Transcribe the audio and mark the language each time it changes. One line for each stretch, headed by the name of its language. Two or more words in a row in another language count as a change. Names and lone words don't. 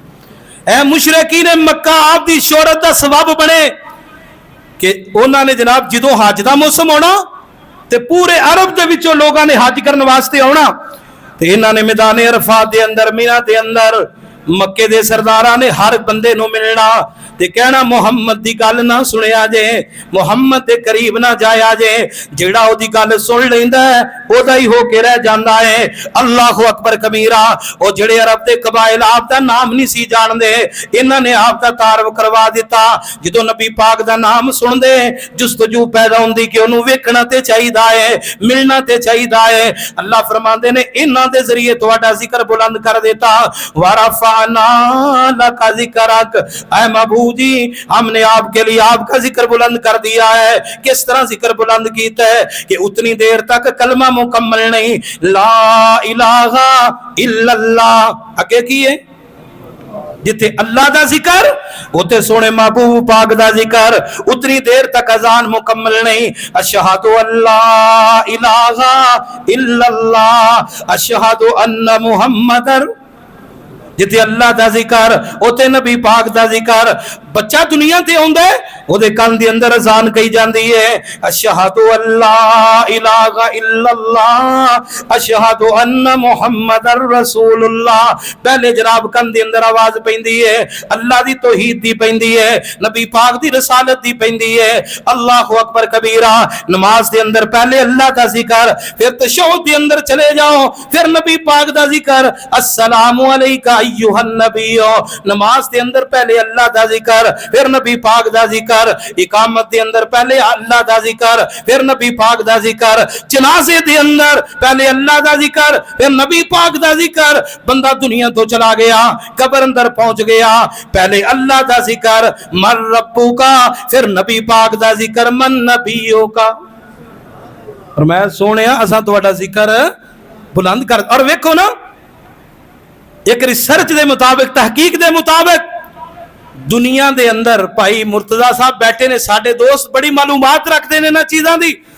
Punjabi: اے مشرکین مکہ آپ دی شہرت دا سبب بنے کہ انہاں نے جناب جدوں حج دا موسم ہونا تے پورے عرب دے وچوں لوکاں نے حج کرن واسطے آنا تے انہاں نے میدان عرفات دے اندر منیٰ دے اندر مکے دے سرداراں نے ہر بندے نوں ملنا تے کہنا محمد دی گل نہ سنیا جے، محمد دے قریب نہ جایا جے، جیہڑا اوہدی گل سن لیندا ہے اوہدا ای ہو کے رہ جاندا ہے.
Arabic: الله أكبر كبيرا.
Punjabi: او جیہڑے عرب دے قبائل آپ دا نام نہیں سی جاندے، انہاں نے آپ دا تعارف کروا دتا. جدوں نبی پاک دا نام سندے جستجو پیدا ہندی کہ اوہنوں ویکھنا تے چاہیدا ہے، ملنا تے چاہیدا ہے. اللہ فرماندے نے انہاں دے ذریعے تہاڈا ذکر بلند کر دتا.
Arabic: ورفعنا لك ذكرك,
Urdu: اے محبوب جی ہم نے آپ کے لیے آپ کا ذکر بلند کر دیا ہے.
Punjabi: کس طرح ذکر بلند کیتا ہے کہ اتنی دیر تک کلمہ مکمل نہیں,
Arabic: لا إله إلا الله,
Punjabi: آگے کی ہے جتھے اللہ دا ذکر اوتھے سوہنے محبوب پاک دا ذکر، اتنی دیر تک اذان مکمل نہیں.
Arabic: أشهد أن لا إله إلا الله أشهد أن محمدا,
Punjabi: جتھے اللہ دا ذکر اوتھے نبی پاک دا ذکر. بچہ دنیا تے آؤندا ہے اوہدے کن دے اندر اذان کہی جاندی ہے
Arabic: أشهد أن لا إله إلا الله أشهد أن محمدا رسول الله.
Punjabi: پہلے جناب کن دے اندر آواز پیندی ہے اللہ دی توحید دی پیندی ہے، نبی پاک دی رسالت دی پیندی ہے.
Arabic: الله أكبر كبيرا.
Punjabi: نماز دے اندر پہلے اللہ دا ذکر، فیر تشہد دے اندر چلے جاؤ فیر نبی پاک دا ذکر
Arabic: السلام عليك أيها النبي.
Punjabi: نماز دے اندر پہلے اللہ دا ذکر فیر نبی پاک دا ذکر، اقامت دے اندر پہلے اللہ دا ذکر فیر نبی پاک دا ذکر، جنازے دے اندر پہلے اللہ دا ذکر فیر نبی پاک دا ذکر. بندہ دنیا توں چلا گیا قبر اندر پہنچ گیا، پہلے اللہ دا ذکر
Arabic: من ربك
Punjabi: فیر نبی پاک دا ذکر
Arabic: من نبيك.
Punjabi: اور میں سوہنے اساں تہاڈا ذکر بلند کر.
Urdu: اور ویکھو نا ایک ریسرچ کے مطابق تحقیق کے مطابق دنیا کے اندر بھائی مرتضیٰ صاحب
Punjabi: بیٹھے نے ساڈے دوست
Urdu: بڑی معلومات رکھتے ہیں نا چیزوں کی.